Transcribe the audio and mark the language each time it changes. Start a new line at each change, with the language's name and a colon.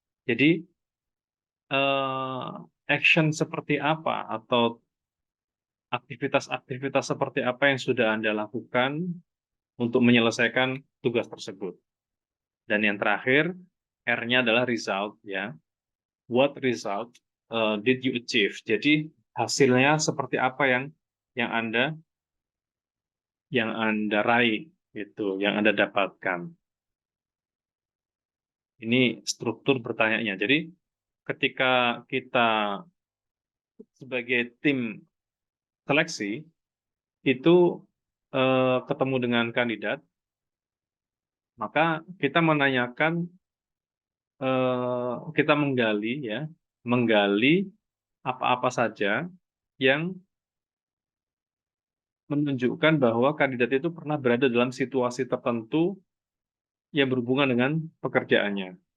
Indonesian: Jadi action seperti apa atau aktivitas-aktivitas seperti apa yang sudah Anda lakukan untuk menyelesaikan tugas tersebut. Dan yang terakhir, R-nya adalah result ya.
English: What result did you achieve?
Indonesian: Jadi hasilnya seperti apa yang Anda raih gitu, yang Anda dapatkan. Ini struktur pertanyaannya. Jadi ketika kita sebagai tim seleksi itu ketemu dengan kandidat, maka kita menanyakan, kita menggali apa-apa saja yang menunjukkan bahwa kandidat itu pernah berada dalam situasi tertentu yang berhubungan dengan pekerjaannya.